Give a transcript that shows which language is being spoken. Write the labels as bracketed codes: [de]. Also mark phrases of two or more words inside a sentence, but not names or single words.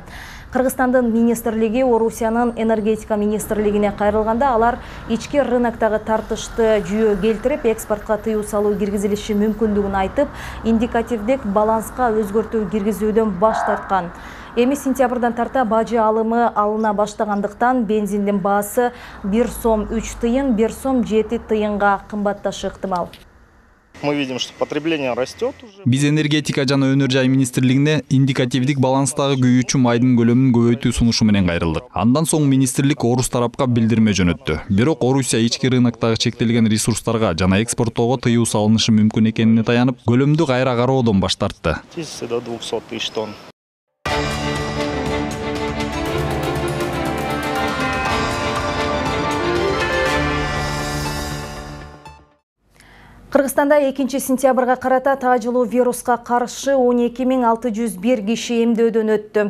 [ky] Кыргызстандын министрлиги Орусиянын энергетика министрлигине кайрылганда алар ички рыноктогу тартышты жүйө келтирип, экспортко тыюу салуу киргизилиши мүмкүндүгүн айтып, индикативдик баланска өзгөртүү киргизүүдөн баш тарткан. Эми сентябрдан тарта бажы алымы алына баштагандыктан бензиндин баасы 1 сом 3 тыйын, 1 сом 7 тыйынга кымбатташы ыктымал. [ru] Мы видим, что потребление растет уже. [ky] Биз энергетика жана өнөр жай министрлигине индикативдик баланстагы күйүүчү майдын көлөмүн көбөйтүү сунушу менен кайрылдык. Андан соң министрлик Орус тарапка билдирме жөнөттү. Бирок Орусия ички рыноктогу чектелген ресурстарга жана экспорттоого тыюу салынышы мүмкүн экенине таянып, көлөмдү кайра кароодон баш тартты. [ru] 10 до 200 тысяч тонн. [ky] Кыргызстанда 2 сентябрга карата таажылуу вируска каршы 12601 киши эмдөөдөн өттү.